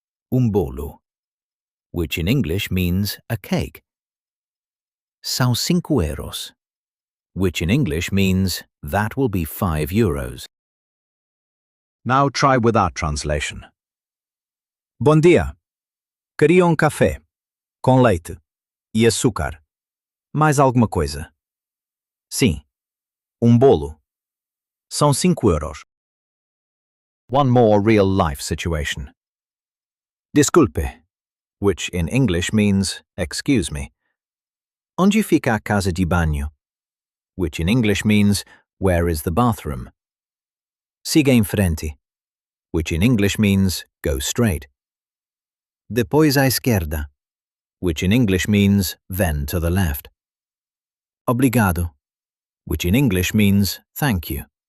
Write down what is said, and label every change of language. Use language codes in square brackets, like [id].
[en] Bolo, which in English means a cake. [pt] São 5 euros, [en] which in English means that will be 5 euros. Now try with our translation. [pt] Bom dia. Queria café, com leite e açúcar. Mais alguma coisa? Sim. Bolo. São 5 euros. [en] One more real-life situation. Desculpe, which in English means excuse me. [pt] Onde fica a casa de banho? [en] Which in English means where is the bathroom? [pt] Siga em frente, [en] which in English means go straight. [pt] Depois à esquerda, [en] which in English means then to the left. Obrigado, which in English means thank you.